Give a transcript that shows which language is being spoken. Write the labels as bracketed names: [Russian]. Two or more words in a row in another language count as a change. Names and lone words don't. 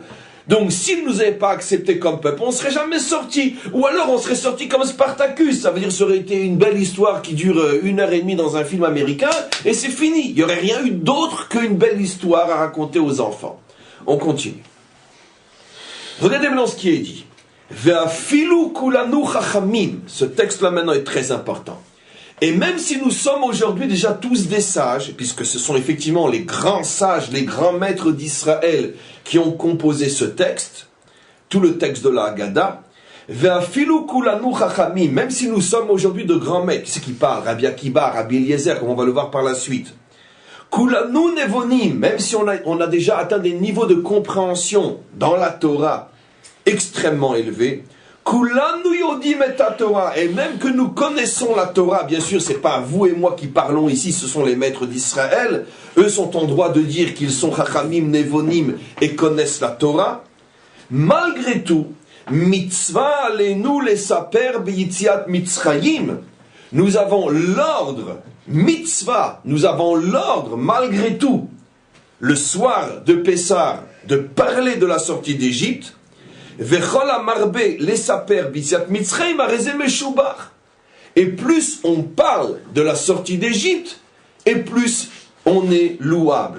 [French] Donc s'il ne nous avait pas acceptés comme peuple, on ne serait jamais sorti. Ou alors on serait sorti comme Spartacus. Ça veut dire que ça aurait été une belle histoire qui dure 1h30 dans un film américain, et c'est fini. Il n'y aurait rien eu d'autre qu'une belle histoire à raconter aux enfants. On continue. Regardez maintenant ce qui est dit. [Hebrew] ואפילו כולנו חכמים. [French] Ce texte-là maintenant est très important. Et même si nous sommes aujourd'hui déjà tous des sages, puisque ce sont effectivement les grands sages, les grands maîtres d'Israël qui ont composé ce texte, tout le texte de la Haggadah, [Hebrew] ואפילו כולנו חכמים, [French] même si nous sommes aujourd'hui de grands maîtres, qui c'est qui parle? Rabbi Akiva, Rabbi Eliezer, comme on va le voir par la suite. [Hebrew] כולנו נבונים, [French] même si on a déjà atteint des niveaux de compréhension dans la Torah extrêmement élevés, [Hebrew] כולנו יודעים את תורה, [French] et même que nous connaissons la Torah, bien sûr, c'est pas vous et moi qui parlons ici, ce sont les maîtres d'Israël, eux sont en droit de dire qu'ils sont [Hebrew] חכמים, נבונים [French] et connaissent la Torah. Malgré tout, [Hebrew] מצווה עלינו לספר ביציאת מצרים, [French] nous avons l'ordre, mitzvah, nous avons l'ordre, malgré tout, le soir de Pessah, de parler de la sortie d'Égypte. Et plus on parle de la sortie d'Égypte, et plus on est louable.